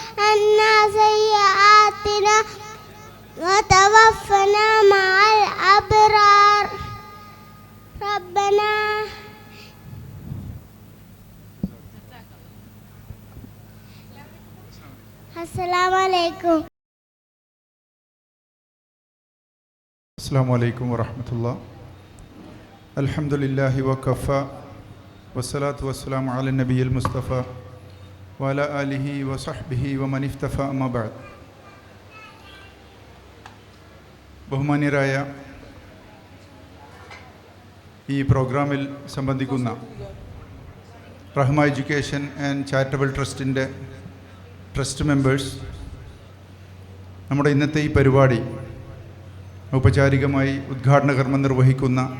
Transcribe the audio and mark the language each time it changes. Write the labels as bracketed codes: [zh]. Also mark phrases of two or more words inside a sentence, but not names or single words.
[ar] عنا سيئاتنا وتوفنا مع الأبرار ربنا السلام عليكم. السلام عليكم ورحمة الله. الحمد لله وكفى والصلاة والسلام على النبي المصطفى وعلى آله وصحبه ومن افتفى أما بعد. [ml] ബഹുമാന്യരായ ഈ പ്രോഗ്രാമിൽ സംബന്ധിക്കുന്ന റഹ്മ എഡ്യൂക്കേഷൻ ആൻഡ് ചാരിറ്റബിൾ ട്രസ്റ്റിൻ്റെ [en] trust members, [ml] നമ്മുടെ ഇന്നത്തെ ഈ പരിപാടി ഔപചാരികമായി ഉദ്ഘാടന കർമ്മം നിർവഹിക്കുന്ന